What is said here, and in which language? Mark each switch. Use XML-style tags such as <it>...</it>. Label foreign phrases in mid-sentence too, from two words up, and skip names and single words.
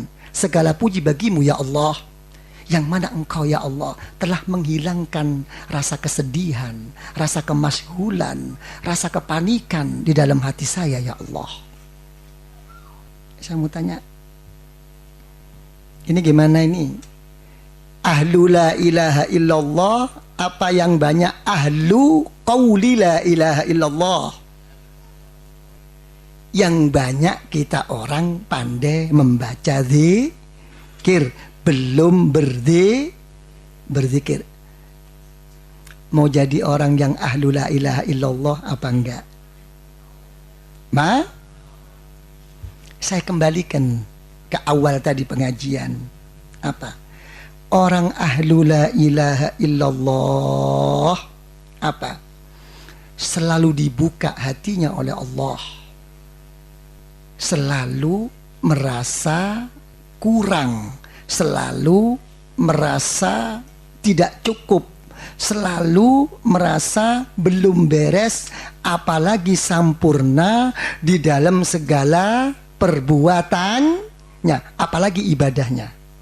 <id>Segala puji bagimu ya Allah, yang mana engkau ya Allah telah menghilangkan rasa kesedihan, rasa kemasyhulan, rasa kepanikan di dalam hati saya ya Allah. Saya mau tanya, ini gimana ini?</id> <ar>أهل لا إله إلا الله</ar> <id>apa yang banyak</id> <ar>أهل قول لا إله إلا الله?</ar> <id>Yang banyak kita orang pandai membaca zikir, belum berzikir. Mau jadi orang yang</id> <ar>أهل لا إله إلا الله</ar> <id>apa enggak? Saya kembalikan ke awal tadi pengajian. Apa? Orang</id> <ar>أهل لا إله إلا الله</ar> <id>apa? Selalu dibuka hatinya oleh Allah, selalu merasa kurang, selalu merasa tidak cukup, selalu merasa belum beres, apalagi sampurna di dalam segala perbuatannya, apalagi ibadahnya.</id>